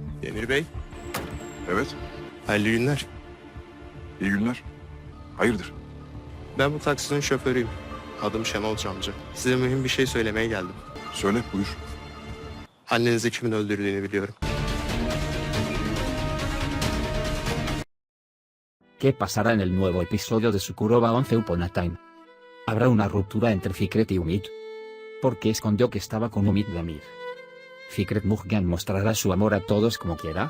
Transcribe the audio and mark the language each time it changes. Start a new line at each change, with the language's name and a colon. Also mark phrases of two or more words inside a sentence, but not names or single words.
Turkish: Demir Bey, Evet, hayırlı günler. iyi günler. Hayırdır? Ben bu taksinin şoförüyüm. Adım Şenol Camcı. Size mühim bir şey söylemeye geldim. Söyle, buyur. Annenizi kimin öldürdüğünü biliyorum.
Spanish: ¿Qué pasará en el nuevo episodio de Sukuroba 11 Upon a Time? ¿Habrá una ruptura entre Fikret y Umid? ¿Por qué escondió que estaba con Umid Demir? ¿Fikret Mujgan mostrará su amor a todos como quiera?